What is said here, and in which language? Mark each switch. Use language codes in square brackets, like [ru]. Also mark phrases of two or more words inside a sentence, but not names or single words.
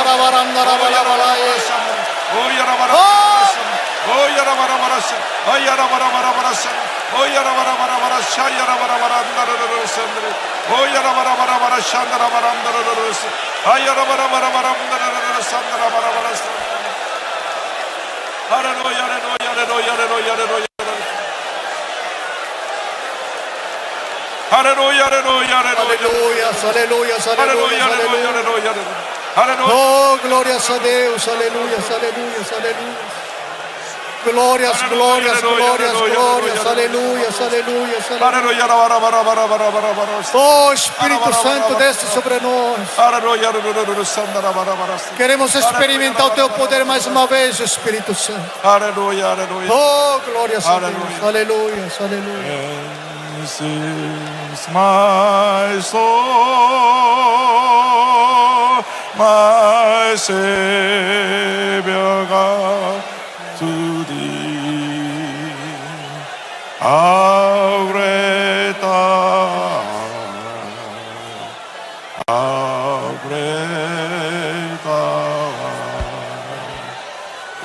[ko] 오야라바라바라 샤 오야라바라바라 샤 오야라바라바라 샤야라바라바라 나르르르세르 오야라바라바라 샤다라바람다르르르세 아야라바라바라바람다르르르 산다라바라바라 할렐루야 할렐루야 할렐루야 할렐루야 할렐루야 할렐루야 할렐루야 할렐루야 [pt] Aleluias, aleluias, [ko] 할렐루야 [pt] aleluias. [ko] 할렐루야 할렐루야 [pt] Oh, glórias a Deus. Aleluias, aleluias, aleluias. Glórias, glórias, glórias, glórias. Aleluias, aleluias, aleluias. 할렐루야 라바라바라바라바라바라 Oh, Espírito Santo, desce sobre nós. [ko] 할렐루야 할렐루야 산다라바라바라 [pt] Queremos experimentar o teu poder mais uma vez, Espírito Santo. [ko] 할렐루야 할렐루야 [pt] Oh, glórias a Deus. Aleluias, aleluias. [en] This is my soul, my Savior God, to thee. How great thou art, how great thou art.